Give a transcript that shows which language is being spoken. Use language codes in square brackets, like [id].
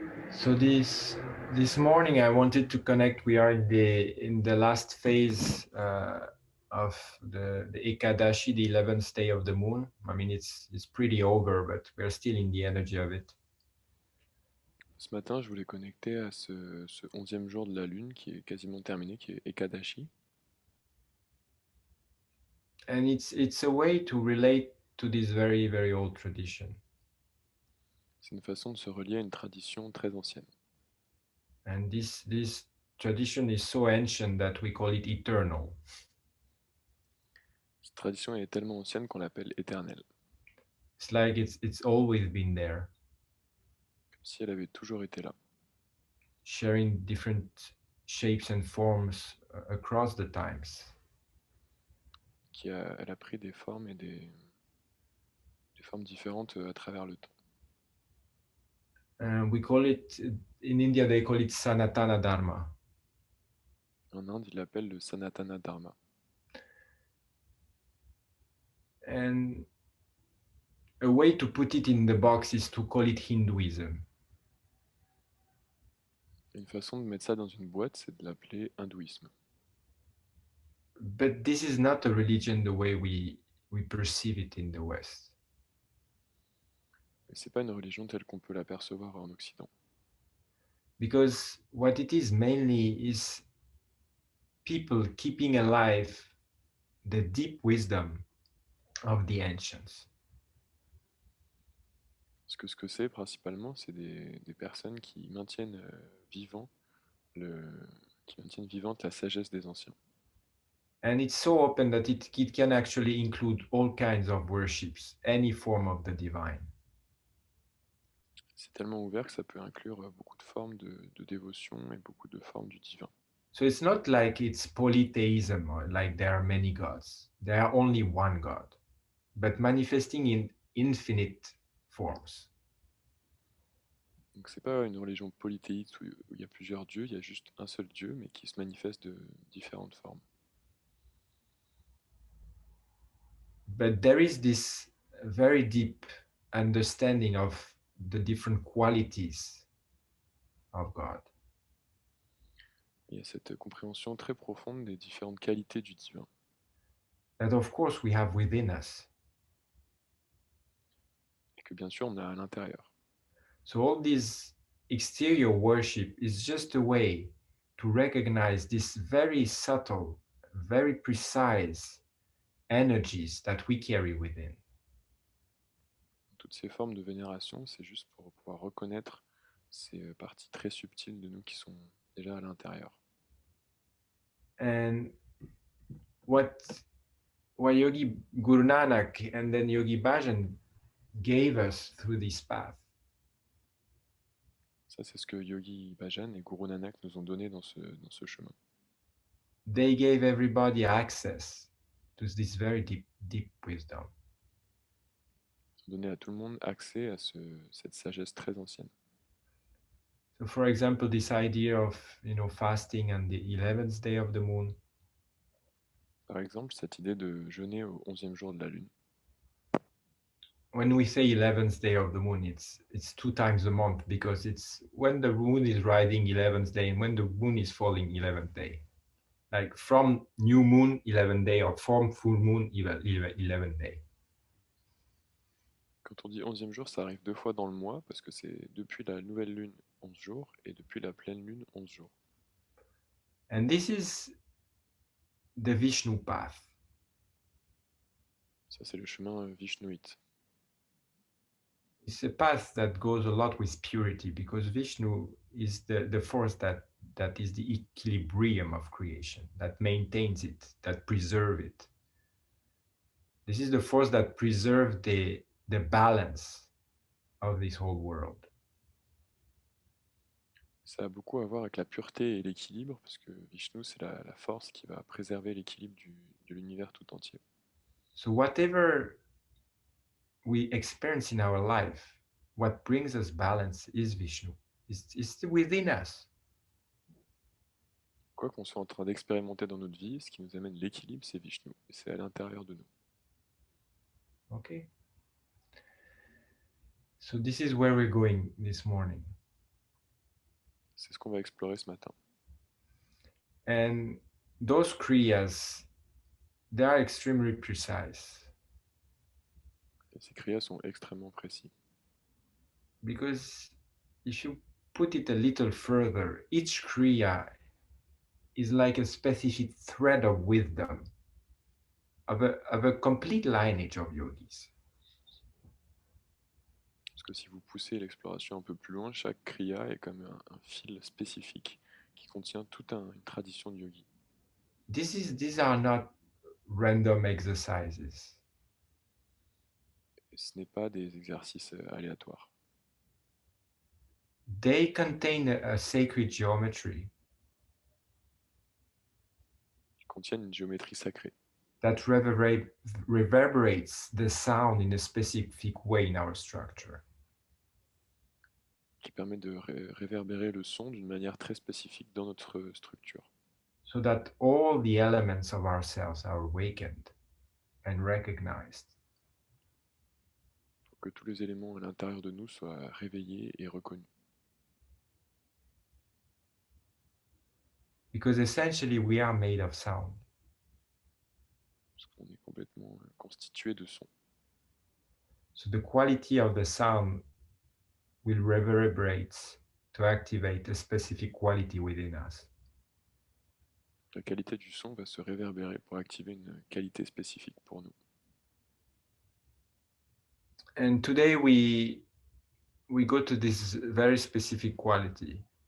[en] So this morning I wanted to connect. We are in the last phase of the Ekadashi, the 11th day of the moon. I mean, it's pretty over, but we're still in the energy of it. [fr] Ce matin, je voulais connecter à ce 11e jour de la lune qui est quasiment terminé, qui est Ekadashi. [en] And it's a way to relate to this very old tradition. [fr] C'est une façon de se relier à une tradition très ancienne. [en] And this tradition is so ancient that we call it eternal. [fr] Cette tradition est tellement ancienne qu'on l'appelle éternelle, [en] It's like it's always been there, [fr] comme si elle avait toujours été là, [en] sharing different shapes and forms across the times. [fr] elle a pris des formes et des formes différentes à travers le temps. [en] We call it, in India, they call it Sanatana Dharma. [fr] En Inde, ils l'appellent le Sanatana Dharma. [en] And a way to put it in the box is to call it Hinduism. [fr] Une façon de mettre ça dans une boîte, c'est de l'appeler hindouisme. [en] But this is not a religion the way we perceive it in the West. [fr] Mais c'est pas une religion telle qu'on peut l'apercevoir en Occident. [en] Because what it is mainly is people keeping alive the deep wisdom of the ancients. [fr] Parce que ce que c'est principalement, c'est des personnes qui maintiennent le, qui maintiennent vivante la sagesse des anciens. [en] And it's so open that it can actually include all kinds of worships, any form of the divine. [fr] C'est tellement ouvert que ça peut inclure beaucoup de formes de dévotion et beaucoup de formes du divin. [en] So it's not like it's polytheism or like there are many gods. There are only one God, but manifesting in infinite forms. [fr] Donc c'est pas une religion polythéiste où il y a plusieurs dieux, il y a juste un seul dieu, mais qui se manifeste de différentes formes. [en] But there is this very deep understanding of the different qualities of God. [fr] Il y a cette compréhension très profonde des différentes qualités du divin, [en] That of course we have within us. [fr] et que bien sûr on a à l'intérieur. [en] So all this exterior worship is just a way to recognize this very subtle, very precise energies that we carry within. [fr] Toutes ces formes de vénération, c'est juste pour pouvoir reconnaître ces parties très subtiles de nous qui sont déjà à l'intérieur. [en] And what Yogi Guru Nanak and then Yogi Bhajan gave us through this path [fr] Ça, c'est ce que Yogi Bhajan et Guru Nanak nous ont donné dans ce chemin. [en] they gave everybody access to this very deep wisdom. [fr] Ils ont donné à tout le monde accès à cette sagesse très ancienne. [en] So for example, this idea of fasting on the 11th day of the moon, [fr] Par exemple, cette idée de jeûner au 11e jour de la lune. [en] when we say 11th day of the moon, it's 2 times a month, because it's when the moon is riding 11th day and when the moon is falling 11th day. Like from new moon 11th day or from full moon 11th day. [fr] Quand on dit 11e jour, ça arrive 2 fois dans le mois parce que c'est depuis la nouvelle lune 11 jours et depuis la pleine lune 11 jours. [en] And this is the Vishnu path. [fr] Ça, c'est le chemin vishnouite. [en] It's a path that goes a lot with purity, because Vishnu is the force that is the equilibrium of creation, that maintains it, that preserves it. This is the force that preserves the balance of this whole world. [fr] Ça a beaucoup à voir avec la pureté et l'équilibre parce que Vishnu, c'est la force qui va préserver l'équilibre de l'univers tout entier. [en] So whatever we experience in our life, what brings us balance is Vishnu. It's within us. [fr] Quoi qu'on soit en train d'expérimenter dans notre vie, ce qui nous amène l'équilibre, c'est Vishnu. Et c'est à l'intérieur de nous. [en] Okay. So this is where we're going this morning. [fr] C'est ce qu'on va explorer ce matin. [en] And those kriyas, they are extremely precise [fr] Et ces kriyas sont extrêmement précis. [en] because if you put it a little further, each kriya is like a specific thread of wisdom of a complete lineage of yogis. [fr] Parce que si vous poussez l'exploration un peu plus loin, chaque kriya est comme un fil spécifique qui contient toute une tradition de yogi. [en] These are not random exercises. [fr] Et ce n'est pas des exercices aléatoires. [en] They contain a sacred geometry [fr] Ils contiennent une géométrie sacrée [en] that reverberates the sound in a specific way in our structure. [fr] qui permet de réverbérer le son d'une manière très spécifique dans notre structure. [en] So that all the elements of ourselves are awakened and recognized. [fr] Pour que tous les éléments à l'intérieur de nous soient réveillés et reconnus. [en] Because essentially we are made of sound. [fr] Parce qu'on est complètement constitué de son. [en] So the quality of the sound will reverberate to activate a specific quality within us. [fr] La qualité du son va se réverbérer pour activer une qualité spécifique pour nous. [en] And today we go to this very specific quality.